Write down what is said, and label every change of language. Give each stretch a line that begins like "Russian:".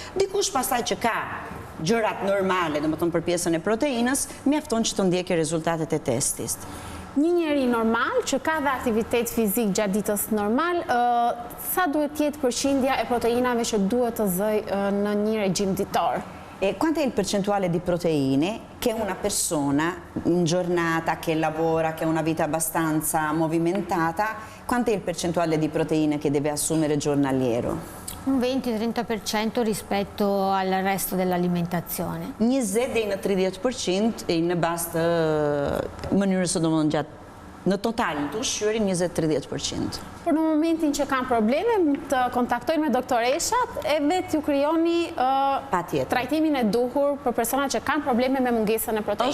Albanian: Dikush pastaj që ka gjërat normale, domethënë për pjesën e proteinës, mjafton që të ndjekë rezultatet e testit. Një njeri normal që ka dhe aktivitet fizik gjatë ditës normal, sa duhet jetë përqindja e proteinave që duhet të zëj në një regjim ditor?
Italian: Quanta è il percentuale di proteine che una persona in giornata, che lavora, che ha una vita abbastanza movimentata, quanto è il percentuale di proteine che deve assumere giornaliero? Un 20-30% rispetto al resto dell'alimentazione.
Albanian: 20 deri në 30% në bazë të mënyrës së domethënë gjatë në total të ushqyerit 20-30%. Por në momentin që kanë probleme, të kontaktojnë me doktoreshat edhe t'ju krijoni trajtimin e duhur për persona që kanë probleme me mungesën e proteinës.